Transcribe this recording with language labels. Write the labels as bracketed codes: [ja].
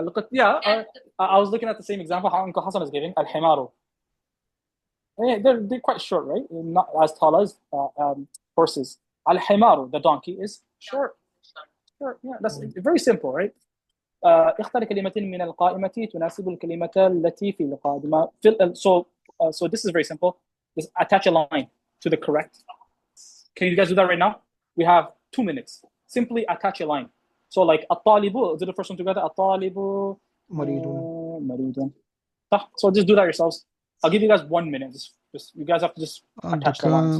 [en] Yeah, I was looking at the same example how Uncle Hassan is giving. [ar] الحمار. [en] They're quite short, right? Not as tall as horses. الحمار, the donkey, is short. Yeah, that's very simple, right? [ar] اختر كلمتين من القائمة تناسب الكلمة التي في القادمة. [en] So this is very simple. Just attach a line to the correct. Can you guys do that right now? We have 2 minutes. Simply attach a line. So like الطالب, do the first one together. [ar] الطالب مريض. [en] So just do that yourselves. I'll give you guys 1 minute. Just you guys have to just attach the lines.